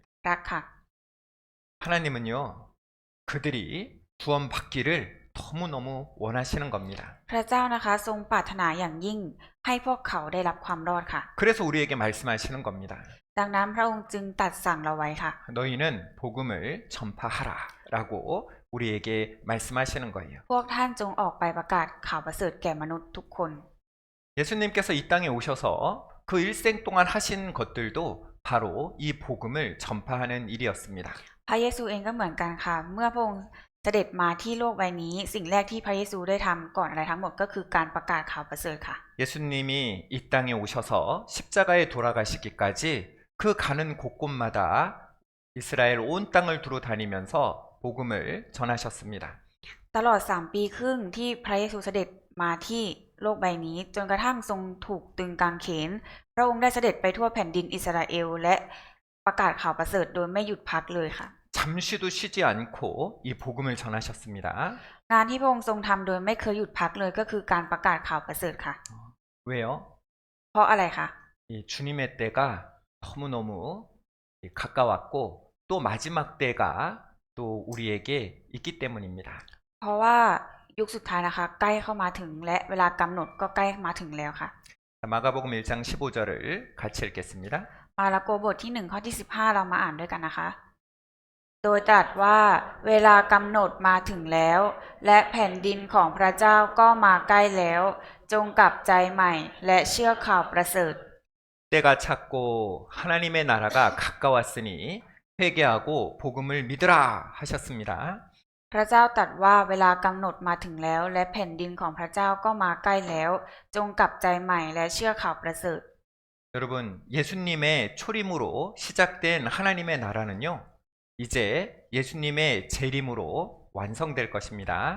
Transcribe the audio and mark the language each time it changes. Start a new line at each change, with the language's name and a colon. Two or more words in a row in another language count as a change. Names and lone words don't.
Thai: รักค่ะ
Korean: 하나님은요, 그들이 구원받기를 너무너무 원하시는 겁니다.
Thai: พระเจ้านะคะทรงปรารถนาอย่างยิ่งให้พวกเขาได้รับความรอดค่ะ
Korean: 그래서 우리에게 말씀하시는 겁니다.
Thai: ดังนั้นพระองค์จึงตรัสสั่งเราไว้ค่ะ
Korean: 너희는 복음을 전파하라 라고 우리에게 말씀하시는 거예요.
Thai: พวกท่านจงออกไปประกาศข่าวประเสริฐแก่มนุษย์ทุกคน
Korean: 예수님께서 이 땅에 오셔서 그 일생 동안 하신 것들도 바로 이 복음을 전파하는 일이었습니다.
Thai: พระเยซูเองก็เหมือนกันค่ะ เมื่อพระองค์เสด็จมาที่โลกใบนี้ สิ่งแรกที่พระเยซูได้ทำก่อนอะไรทั้งหมดก็คือการประกาศข่าวประเสริฐค่ะ
Korean: 예수님이 이 땅에 오셔서 십자가에 돌아가시기까지 그 가는 곳곳마다 이스라엘 온 땅을 두루 다니면서 복음을 전하셨습니다.
Thai: ตลอด3 ปีครึ่งที่พระเยซูเสด็จมาที่โลกใบนี้ จนกระทั่งทรงถูกตึงกางเขน พระองค์ได้เสด็จไปทั่วแผ่นดินอิสราเอลและประกาศข่าวประเสริฐโดยไม่หยุดพักเลยค่ะ
Korean: 잠시도 쉬지 않고 이 복음을 전하셨습니다.
Thai: งานที่พระองค์ทรงทำโดยไม่เคยหยุดพักเลยก็คือการประกาศข่าวประเสริฐค่ะ
Korean: 왜요?
Thai: เพราะอะไรคะ
Korean: 이 주님의 때가 너무너무 가까웠고 또 마지막 때가 또 우리에게 있기 때문입니다.
Thai: เพราะว่ายุคสุดท้ายนะคะ ใกล้เข้ามาถึงและเวลากำหนดก็ใกล้มาถึงแล้วค่ะ
Korean: 마가복음 1장 15절을 같이 읽겠습니다.
Thai: มาระโกบทที่1ข้อที่15เรามาอ่านด้วยกันนะคะ โดยตรัสว่าเวลากำหนดมาถึงแล้ว และแผ่นดินของพระเจ้าก็มาใกล้แล้ว จงกลับใจใหม่และเชื่อข่าวประเสริฐ
Korean: 때가 찼고 하나님의 나라가 가까웠으니 회개하고 복음을 믿으라 하셨습니다.
Thai: พระเจ้าตรัสว่าเวลากำหนดมาถึงแล้ว และแผ่นดินของพระเจ้าก็มาใกล้แล้ว จงกลับใจใหม่และเชื่อข่าวประเสริฐ
Korean: 여러분, 예수님의 초림으로 시작된 하나님의 나라는요, 이제 예수님의 재림으로 완성될 것입니다.